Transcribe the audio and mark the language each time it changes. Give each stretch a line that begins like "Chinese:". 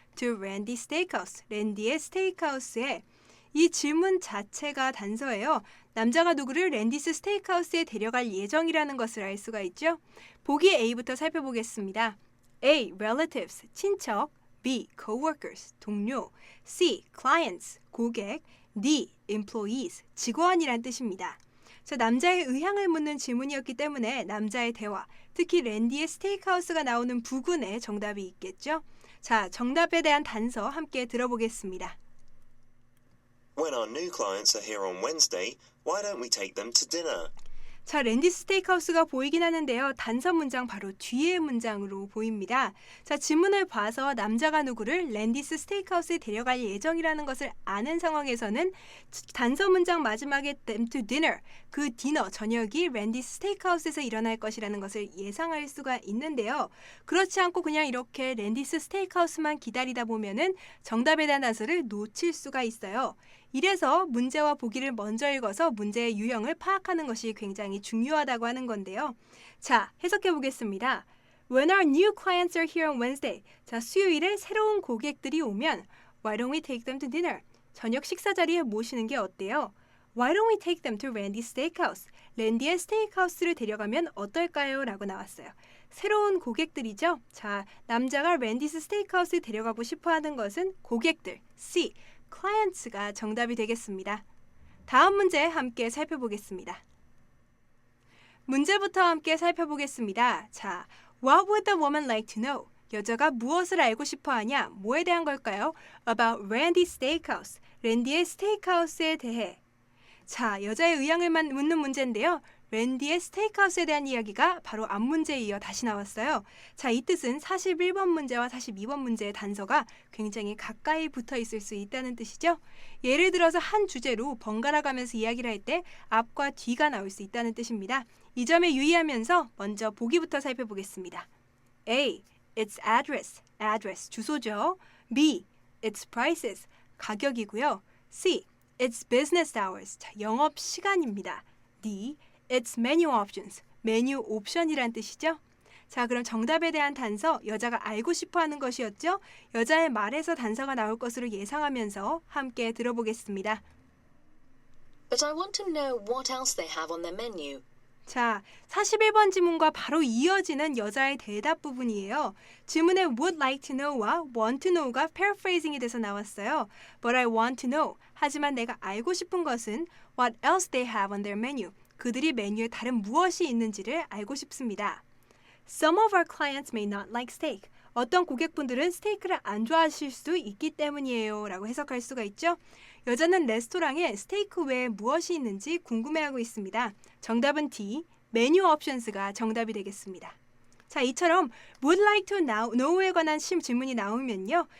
English: To Randy Steakhouse,
Korean: 랜디의 스테이크하우스에. 이 질문 자체가 단서예요. 남자가 누구를 랜디스 스테이크하우스에 데려갈 예정이라는 것을 알 수가 있죠. 보기 A부터 살펴보겠습니다. A. Relatives, 친척. B. Coworkers, 동료. C. Clients, 고객. D. Employees, 직원이란 뜻입니다. 자, 남자의 의향을 묻는 질문이었기 때문에 남자의 대화, 특히 랜디의 스테이크하우스가 나오는 부근에 정답이 있겠죠. 자, 정답에 대한 단서 함께 들어보겠습니다.
English: When our new clients are here on Wednesday, why don't we take them to dinner?
Korean: 자, 랜디스 스테이크하우스가 보이긴 하는데요. 단서 문장 바로 뒤의 문장으로 보입니다. 자, 지문을 봐서 남자가 누구를 랜디스 스테이크하우스에 데려갈 예정이라는 것을 아는 상황에서는 단서 문장 마지막에 them to dinner, 그 디너, 저녁이 랜디스 스테이크하우스에서 일어날 것이라는 것을 예상할 수가 있는데요. 그렇지 않고 그냥 이렇게 랜디스 스테이크하우스만 기다리다 보면은 정답에 대한 단서를 놓칠 수가 있어요. 이래서 문제와 보기를 먼저 읽어서 문제의 유형을 파악하는 것이 굉장히 중요하다고 하는 건데요. 자, 해석해 보겠습니다.
English: When our new clients are here on Wednesday.
Korean: 자, 수요일에 새로운 고객들이 오면
English: Why don't we take them to dinner?
Korean: 저녁 식사 자리에 모시는 게 어때요?
English: Why don't we take them to Randy's Steakhouse?
Korean: 랜디의 스테이크하우스를 데려가면 어떨까요? 라고 나왔어요. 새로운 고객들이죠. 자, 남자가 랜디스 스테이크하우스에 데려가고 싶어하는 것은 고객들, C, clients가 정답이 되겠습니다. 다음 문제 함께 살펴보겠습니다. 문제부터 함께 살펴보겠습니다.
English: 자, What would the woman like to know?
Korean: 여자가 무엇을 알고 싶어하냐? 뭐에 대한 걸까요?
English: About Randy's Steakhouse.
Korean: 랜디의 스테이크하우스에 대해. 자, 여자의 의향을 묻는 문제인데요. 랜디의 스테이크하우스에 대한 이야기가 바로 앞 문제에 이어 다시 나왔어요. 자, 이 뜻은 41번 문제와 42번 문제의 단서가 굉장히 가까이 붙어 있을 수 있다는 뜻이죠. 예를 들어서 한 주제로 번갈아 가면서 이야기를 할 때 앞과 뒤가 나올 수 있다는 뜻입니다. 이 점에 유의하면서 먼저 보기부터 살펴보겠습니다. A. Its address. address, 주소죠. B. Its prices. 가격이고요. C. Its business hours. 자, 영업 시간입니다. D. Its menu options. 메뉴 옵션이란 뜻이죠. 자, 그럼 정답에 대한 단서, 여자가 알고 싶어하는 것이었죠. 여자의 말에서 단서가 나올 것으로 예상하면서 함께 들어보겠습니다.
English: But I want to know what else they have on their menu.
Korean: 자, 41번 지문과 바로 이어지는 여자의 대답 부분이에요. 지문에 would like to know와 want to know가 paraphrasing이 돼서 나왔어요.
English: But I want to know.
Korean: 하지만 내가 알고 싶은 것은
English: what else they have on their menu.
Korean: 그들이 메뉴에 다른 무엇이 있는지를 알고 싶습니다.
English: Some of our clients may not like steak.
Korean: 어떤 고객분들은 스테이크를 안 좋아하실 수 있기 때문이에요. 라고 해석할 수가 있죠. 여자는 레스토랑에 스테이크 외에 무엇이 있는지 궁금해하고 있습니다. 정답은 D, 메뉴 옵션스가 정답이 되겠습니다. 자, 이처럼 would like to know에 관한 질문이 나오면요.